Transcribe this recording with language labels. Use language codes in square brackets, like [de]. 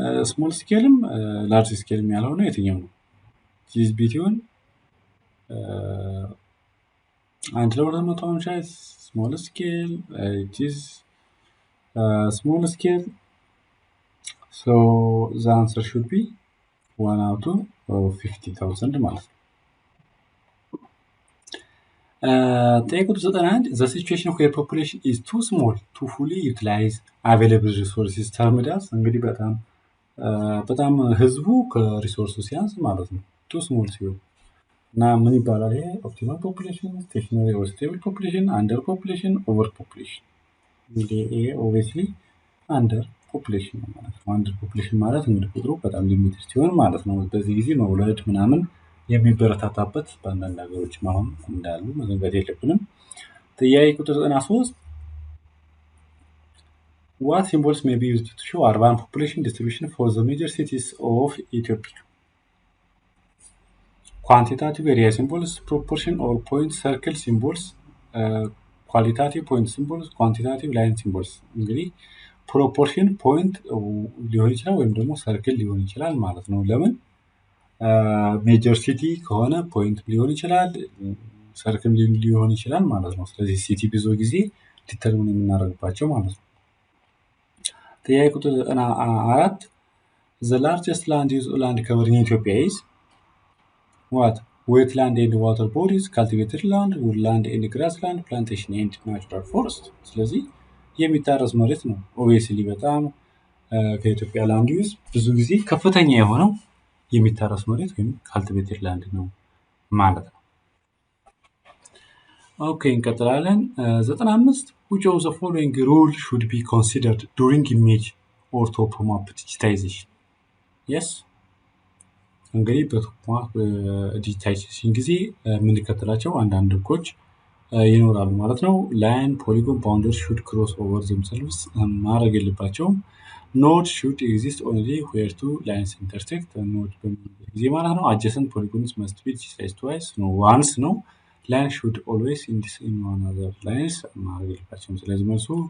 [am] ስሞል ስኬልም ላርጅ ስኬልም ያለው ነው የትኛው ነው? [en] is between [am] አንድ ለ250 [en] small scale it is small scale. So the answer should be 1 out of 50,000 [am] ማለት ነው። ጥያቄ ቁጥር 91 [en] the situation where population is too small to fully utilize available resources termed as [am] እንግዲህ በጣም ህዝቡ ከሪሶርሱ ሲያንስ ማለት ነው too small ሲሆን እና ምን ይባላል ይሄ? [en] ኦፕቲማል ፖፑሌሽን፣ ስቴሽነሪ ኦር ስቴብል ፖፑሌሽን፣ አንደር ፖፑሌሽን፣ ኦቨር ፖፑሌሽን። [am] እንግዲህ ይሄ ኦብቪየስሊ አንደር ፖፑሌሽን ነው ማለት ነው። አንደር ፖፑሌሽን ማለት እንግዲህ ቁጥሩ በጣም ሊሚትድ ሲሆን ማለት ነው። በዚህ ጊዜ መውለድ ምናምን የሚበረታታበት በአንዳንድ ሀገሮች አሁን እንዳሉ መዘንጋት የለብንም። ጥያቄ ቁጥር 93 [en] what symbols may be used to show urban population distribution for the major cities of Ethiopia? Quantitative area symbols, proportion or point circle symbols, qualitative point symbols, quantitative line symbols። [am] እንግዲህ ፕሮፖርሽን ፖይንት ሊሆን ይችላል ወይም ደግሞ ሰርክል ሊሆን ይችላል ማለት ነው። ለምን ሜጀር ሲቲ ከሆነ ፖይንት ሊሆን ይችላል፣ ሰርክል ሊሆን ይችላል ማለት ነው። ስለዚህ ሲቲ ብዙ ጊዜ ዲተርሚን የምናደርግባቸው ማለት ነው። ጥያቄ ቁጥር 94 [en] the largest land cover in Ethiopia is what? Wetland and water bodies, cultivated land, woodland and grassland, plantation and natural forest። [am] ስለዚህ የሚታረስ መሬት ነው። ኦብቪየስሊ በጣም ከኢትዮጵያ ላንድ ዩዝ ብዙ ጊዜ ከፍተኛ የሆነው የሚታረስ መሬት ወይም ካልቲቬትድ ላንድ ነው ማለት ነው። ኦኬ እንቀጥላለን። [en] 95 which of the following rule should be considered during image or topomap digitization? [am] yes እንግዲህ በቶፖማፕ ዲጂታይዜሽን ጊዜ የምንከተላቸው አንዳንድ ህጎች ይኖራሉ ማለት ነው። ላይን ፖሊጎን ባውንደሪ ሹድ ክሮስ ኦቨር ዘምሰልቭስ ማድረግ የለባቸውም። [en] ኖድ ሹድ ኤግዚስት ኦንሊ ዌር ቱ ላይንስ ኢንተርሴክት [am] ኖድ በሚሆንበት ጊዜ ማለት ነው። አጀሰንት ፖሊጎንስ መስት ቢ ዲጂታይዝድ ትዋይስ ነው ዋንስ ነው። ላይን ሹድ ኦልዌይስ ኢን ዋን አዘር ላይንስ ማድረግ የለባቸውም። ስለዚህ መልሱ